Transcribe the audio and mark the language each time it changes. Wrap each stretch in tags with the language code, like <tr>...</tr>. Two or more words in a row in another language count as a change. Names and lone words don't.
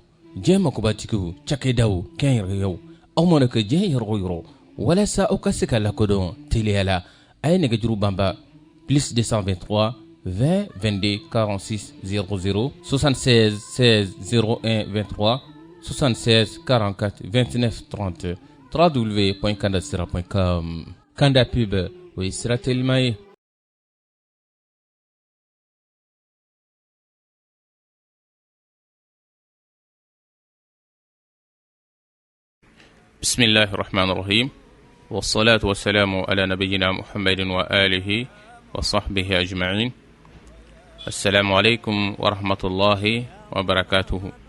<bm>diɲɛ makobatigiw cakɛdaw kɛnyɛrɛyew aw mana kɛ diɲɛ yɔrɔ o yɔrɔ walasa aw ka se ka lakodɔn teliya la a ye nɛgɛjuru banba plus 223 20 22 46 00 76 16 01 23 76 44 29 30 www.kandasira.com Kanda pub o ye sira telima ye</bm> <ar>بسم الله الرحمن الرحيم والصلاة والسلام على نبينا محمد وآله وصحبه أجمعين السلام عليكم ورحمة الله وبركاته</ar>